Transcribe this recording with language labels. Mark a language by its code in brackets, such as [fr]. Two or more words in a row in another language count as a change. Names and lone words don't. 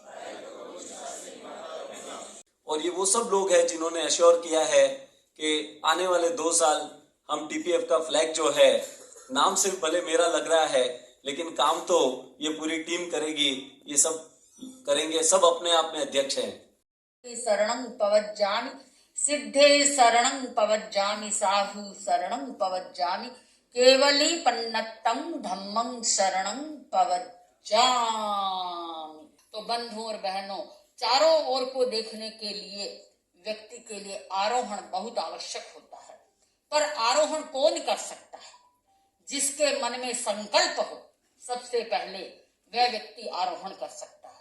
[hi] और ये वो सब लोग हैं जिन्होंने एश्योर किया है कि आने वाले 2 साल हम टीपीएफ का फ्लैग जो है, नाम सिर्फ भले मेरा लग रहा है लेकिन काम तो ये पूरी टीम करेगी। ये सब करेंगे, सब अपने आप में अध्यक्ष हैं। [pka] शरणं पवज्जामि सिद्धे शरणं पवज्जामि साहु शरणं पवज्जामि केवली पन्नत्तं धम्मं शरणं पवज्जामि। [hi] तो बंधुओं और बहनों, चारों ओर को देखने के लिए व्यक्ति के लिए आरोहण बहुत आवश्यक होता है। पर आरोहण कौन कर सकता है? जिसके मन में संकल्प हो, सबसे पहले वह व्यक्ति आरोहण कर सकता है।